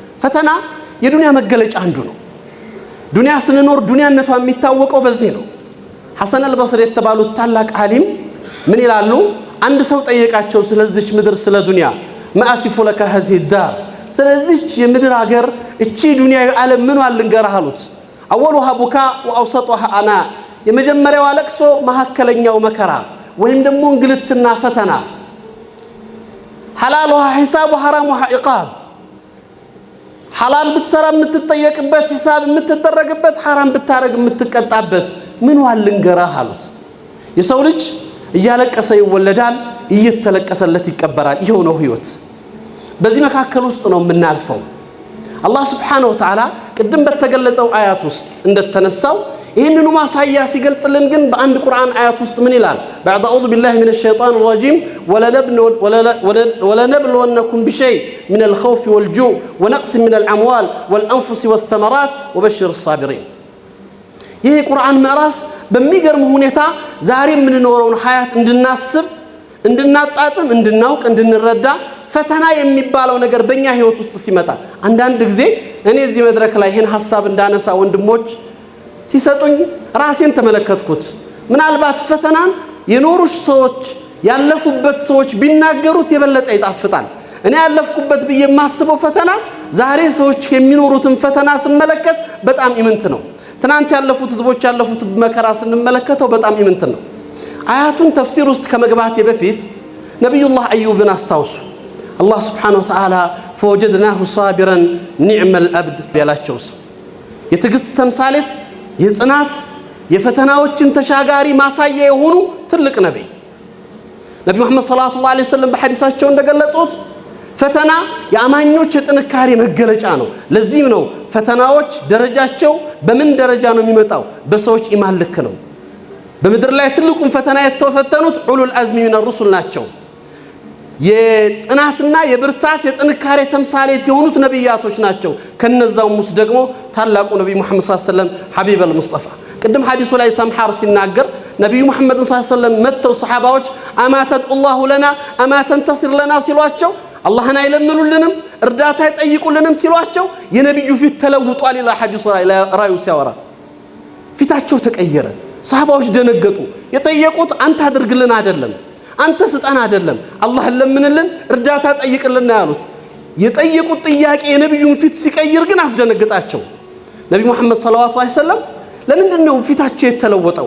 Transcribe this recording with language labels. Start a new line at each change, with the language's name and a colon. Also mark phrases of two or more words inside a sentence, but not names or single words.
Amharic: ፈተና የዱንያ መገለጫ አንዱ ነው። ዱንያ ስንኖር ዱንያነቷ የሚታወቀው በዚህ ነው። ሐሰን አልበስሪ የተባሉት ታላቅ ዓሊም ምን ይላሉ? አንድ ሰው ጠየቃቸው ስለዚች ምድር ስለ ዱንያ
Arabic: ما أصف لك هذه الدار
Amharic: ስለዚች የምድር ሀገር እቺ ዱንያ ዓለም ምን ልንገርህ አሉት።
Arabic: أولها بكاء وأوسطها عناء
Amharic: የመጀመሪያው ለቅሶ መሐከለኛው መከራ ወይም ደግሞ እንግልትና ፈተና
Arabic: حلالها حساب وحرامها عقاب
Amharic: ሐላል ብትሰራ የምትጠየቅበት ሂሳብ የምትደረግበት ሐራም ብታረግ የምትቀጣበት ምን ልንገርህ አሉት። የሰው ልጅ እያለቀሰ ይወለዳል እየተለቀሰለት ይቀበራል። ይሄው ነው ህይወት። በዚህ መካከል ውስጥ ነው የምናልፈው። አላህ
Arabic: سبحانه وتعالى
Amharic: ቅድም በተገለጸው አያት ውስጥ እንደተነሳው ይሄንኑ ማሳያ ሲገልጽልን ግን በአንድ ቁርአን አያት ውስጥ ምን ይላል?
Arabic: بعد اعوذ بالله من الشيطان الرجيم ولنبلونكم بشيء من الخوف والجوع ونقص من الاموال والانفس والثمرات وبشر الصابرين
Amharic: ይሄ ቁርአን ምዕራፍ በሚገርም ሁኔታ ዛሬ የምንኖረውን ሐያት እንድናስብ እንድናጣጥም እንድናውቅ እንድንረዳ ፈተና የሚባለው ነገር በእኛ ህይወት ውስጥ ሲመጣ አንዳንድ ጊዜ እኔ እዚህ መድረክ ላይ ይሄን ሐሳብ እንዳነሳ ወንድሞች ሲሰጡኝ ራሴን ተመለከትኩት። ምናልባት ፈተናን የኖሩሽ ሰዎች ያለፉበት ሰዎች ቢናገሩት የበለጠ ይጣፍጣል። እኔ ያለፍኩበት ብዬ የማስበው ፈተና ዛሬ ሰዎች የሚኖሩትን ፈተና ስመለከት በጣም ኢምንት ነው። ትናንት ያለፉት ህዝቦች ያለፉት መከራ ስንመለከተው በጣም ኢምንት ነው። አያቱን ተፍሲር ውስጥ ከመግባቴ በፊት ነብዩላህ አዩብን አስታውሱ። አላህ
Arabic: سبحانه وتعالى فوجدناه صابرا نعم العبد
Amharic: ያላቸው ሰው የትግስት ተምሳሌት የጽናት የፈተናዎችን ተሻጋሪ ማሳያ የሆኑ ትልቅ ነብይ ነብዩ መሐመድ
Arabic: صلى الله عليه وسلم
Amharic: በሐዲሳቸው እንደገለጹት ፈተና የአማኞች የጥንካሬ መገለጫ ነው። ለዚህም ነው ፈተናዎች ደረጃቸው በምን ደረጃ ነው የሚመጣው? በሰዎች ኢማን ልክ ነው። በምድር ላይ ትልቁን ፈተና የተፈተኑት
Arabic: أولو العزم من
Amharic: الرسل ናቸው። የጽናትና የብርታት የጥንካሬ ተምሳሌት የሆኑት ነብያቶች ናቸው። ከነዛው ሙስ ደግሞ ታላቁ ነብይ መሐመድ
Arabic: صلى الله عليه وسلم الحبيب المصطفى
Amharic: ቅድም ሐዲሱ ላይ ሰምሐር ሲናገር ነብዩ መሐመድ
Arabic: صلى الله عليه
Amharic: ወሰለም መተው ሰሃባዎች አማተት
Arabic: الله لنا اما تنتصر لنا
Amharic: ሲሏቸው አላህን አይለምኑልንም እርዳታ አይጠይቁልንም ሲሏቸው የነብዩ ፊት ተለውጧል ኢላ ሐዲሱ ራዩ ሲያወራ ፊታቸው ተቀየረ። ሰሃባዎች ደነገጡ። የጠየቁት አንተ አድርግልን አይደለም አንተ ስጣን አይደለም አላህን ለምንልን እርዳታ ጠይቅልን ያሉት። የጠየቁት ጥያቄ የነብዩን ፊት ሲቀይር ግን አስደነግጣቸው። ነብዩ መሐመድ
Arabic: صلى الله عليه وسلم
Amharic: ለምንድን ነው ፊታቸው የተለወጠው?